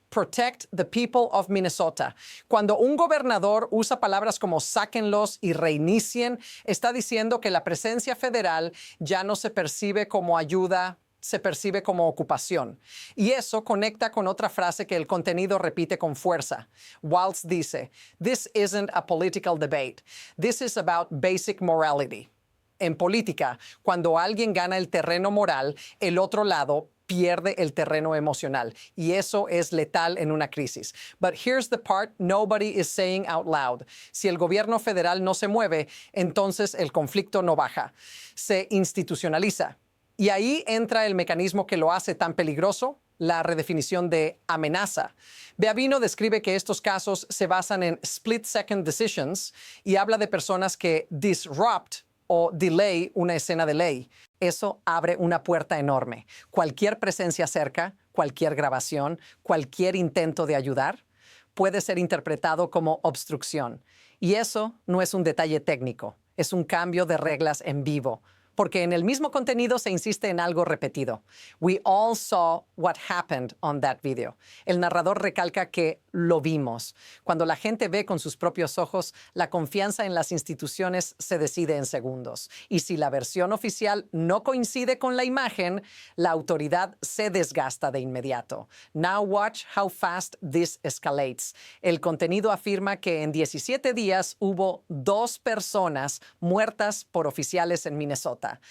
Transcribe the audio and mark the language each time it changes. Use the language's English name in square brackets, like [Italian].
[English] Protect the people of Minnesota. [Spanish] Cuando un gobernador usa palabras como sáquenlos y reinicien, está diciendo que la presencia federal ya no se percibe como ayuda, se percibe como ocupación. Y eso conecta con otra frase que el contenido repite con fuerza. Walz dice, [English] "This isn't a political debate. This is about basic morality." [Spanish] En política, cuando alguien gana el terreno moral, el otro lado pierde el terreno emocional. Y eso es letal en una crisis. [English] But here's the part nobody is saying out loud. [Spanish] Si el gobierno federal no se mueve, entonces el conflicto no baja. Se institucionaliza. Y ahí entra el mecanismo que lo hace tan peligroso, la redefinición de amenaza. Beavino describe que estos casos se basan en [English] split-second decisions [Spanish] y habla de personas que [English] disrupt [Spanish] o [English] delay [Spanish] una escena de ley. Eso abre una puerta enorme. Cualquier presencia cerca, cualquier grabación, cualquier intento de ayudar puede ser interpretado como obstrucción. Y eso no es un detalle técnico, es un cambio de reglas en vivo. Porque en el mismo contenido se insiste en algo repetido. [English] We all saw what happened on that video. [Spanish] El narrador recalca que lo vimos. Cuando la gente ve con sus propios ojos, la confianza en las instituciones se decide en segundos. Y si la versión oficial no coincide con la imagen, la autoridad se desgasta de inmediato. [English] Now watch how fast this escalates. [Spanish] El contenido afirma que en 17 días hubo 2 personas muertas por oficiales en Minnesota.